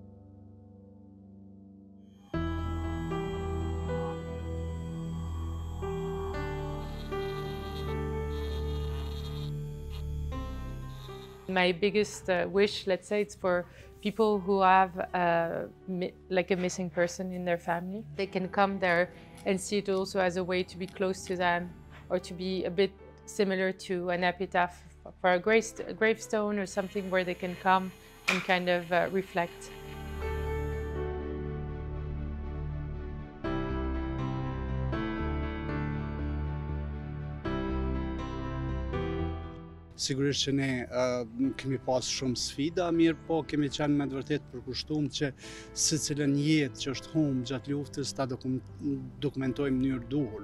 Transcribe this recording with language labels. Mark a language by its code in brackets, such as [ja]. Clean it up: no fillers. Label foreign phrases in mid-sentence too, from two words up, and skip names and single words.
[en] My biggest wish, let's say, it's for people who have like a missing person in their family. They can come there and see it also as a way to be close to them, or to be a bit similar to an epitaph for a gravestone or something where they can come and kind of reflect. [sq] Sigurisht që ne kemi pas shumë sfida, mirë po kemi qenë me të vërtet përkushtuar që secilën jetë që është humbur gjatë luftës ta dokumentojmë në mënyrë duhur.